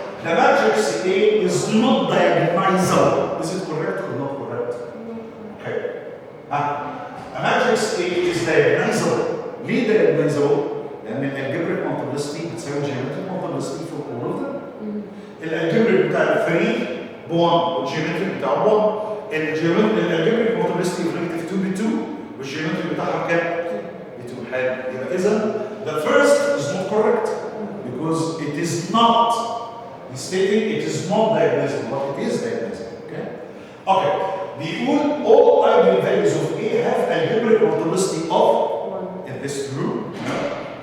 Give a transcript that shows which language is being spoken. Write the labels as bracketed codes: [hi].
[en] The matrix A is not diagonalizable. Is it correct or not correct? Okay. A matrix A is diagonalizable. [ar] ليه [en] diagonalizable؟ [ar] لأن الالجبريك [en] multiplicity [ar] بتساوي [en] geometric multiplicity for all of them. [ar] الالجبريك بتاع 3 ب 1 والجيومتريك بتاع 1. الالجبريك [en] multiplicity of negative 2 [ar] ب 2 والجيومتريك بتاعها كام؟ ب 2. حلو. يبقى إذا [en] the first is not correct because it is not. He's stating it is not diagonalizable, but it is diagonalizable. Okay? Okay. [ar] بيقول [en] all eigenvalues of A have algebraic multiplicity of 1. Is this true? No.